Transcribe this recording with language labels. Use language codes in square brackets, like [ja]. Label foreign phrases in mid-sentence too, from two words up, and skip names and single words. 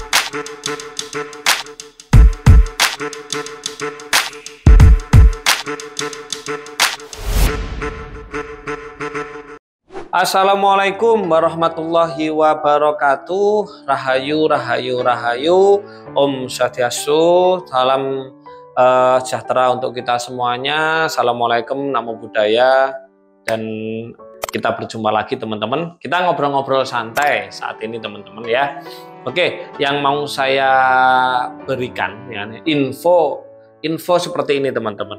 [ar] السلام عليكم ورحمة الله وبركاته. [id] Rahayu, rahayu, rahayu. [sa] Om Swastiastu. [id] Salam sejahtera untuk kita semuanya. Assalamualaikum, [pi] namo buddhaya. [id] Dan kita berjumpa lagi teman-teman. Kita ngobrol-ngobrol santai saat ini teman-teman ya. Oke, yang mau saya berikan ya, info seperti ini teman-teman.